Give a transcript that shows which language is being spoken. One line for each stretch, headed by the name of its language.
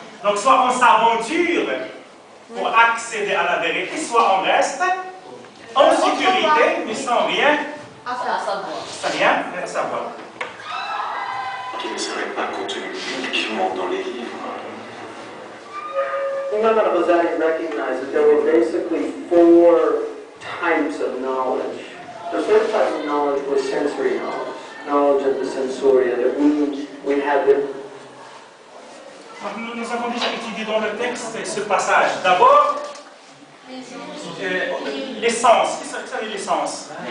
French: Donc soit on s'aventure pour accéder à la vérité, soit on reste en sécurité, mais sans rien à savoir. Qui ne serait pas contenu uniquement dans les livres.
English: Imam al-Ghazali recognized that there were basically 4 types of knowledge. The first type of knowledge was sensory knowledge, knowledge of the sensoria, that we have the...
French: Nous avons déjà étudié dans le texte ce passage. D'abord, les sens. Qu'est-ce que ça veut dire les sens?